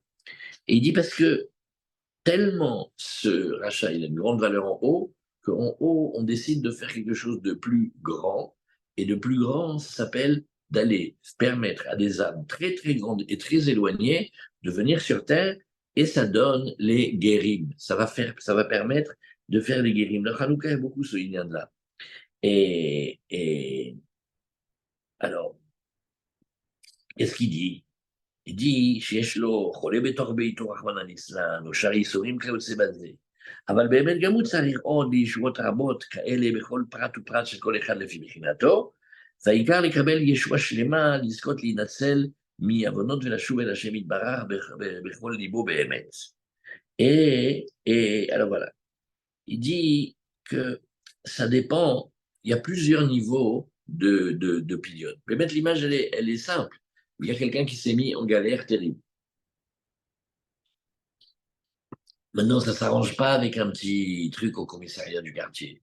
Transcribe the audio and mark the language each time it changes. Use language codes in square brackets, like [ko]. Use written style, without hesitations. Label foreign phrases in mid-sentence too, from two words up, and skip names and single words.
[fr] Et il dit parce que tellement ce rachat il a une grande valeur en haut, qu'en haut on décide de faire quelque chose de plus grand, et de plus grand ça s'appelle d'aller permettre à des âmes très grandes et très éloignées de venir sur terre et ça donne les guérim. Ça va permettre de faire les guérim. Le Hanouka est beaucoup ce lien-là. Et alors, qu'est-ce qu'il dit? Il dit, [he] שיש לו חולה בתוך ביתו [arc] רחמנא ליצלן, [he] או שאר ייסורים כיוצא בזה. אבל באמת גם הוא צריך עוד לישועות רבות כאלה בכל פרט ופרט של כל אחד לפי בחינתו, והעיקר לקבל ישועה שלמה, לזכות להינצל מעוונות ולשוב אל השם יתברך בכל ליבו באמת. [fr] Alors voilà, il dit que ça dépend, il y a plusieurs niveaux de pilion. Je vais mettre l'image, elle est simple. Il y a quelqu'un qui s'est mis en galère terrible. Maintenant, ça ne s'arrange pas avec un petit truc au commissariat du quartier.